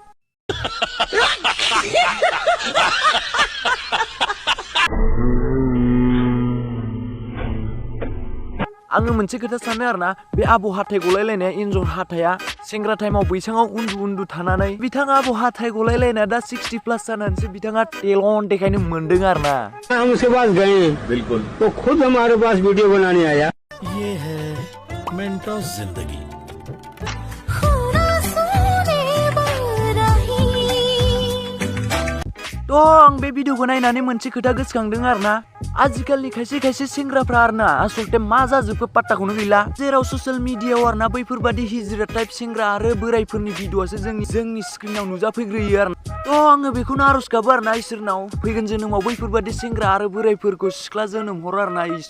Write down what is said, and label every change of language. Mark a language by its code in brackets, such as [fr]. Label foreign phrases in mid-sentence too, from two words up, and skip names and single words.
[brx] आङो मोनसे खोथा सानो आरोना, बे आबौ हाथाय गलायलायनाया एन्जर हाथाया सेंग्रा टाइमाव बैसाङाव उन्दु थानानै बिथाङा आबौ हाथाय गलायलायनाया दा 60+ जानानैसो बिथाङा टेलेन्ट देखायनो मोनदों आरोना। [hi] हम उसके पास गए बिल्कुल, तो खुद हमारे पास वीडियो बनाने आया। ये है मेंटोस जिंदगी। [brx] तो आं बे भिडिअखौ नायनानै मोनसे खोथा गोसोखांदों आरोना, आजिखालि खायसे सेंग्राफ्रा आरोना आसलते मा जाजोबखो पात्ताखौनो गैला। जेराव [en] social media [brx] आरोना बैफोरबादि हिजिरा टाइप सेंग्रा आरो बोरायफोरनि भिडिअआसो जोंनि स्क्रिनाव नुजाफैग्रोयो आरोना। तो आङो बेखौनो आरज गाबो आरोना इसोरनाव, फैगोन जोनोमाव बैफोरबादि सेंग्रा आरो बोरायफोरखौ सिख्ला जोनोम हर आरोना।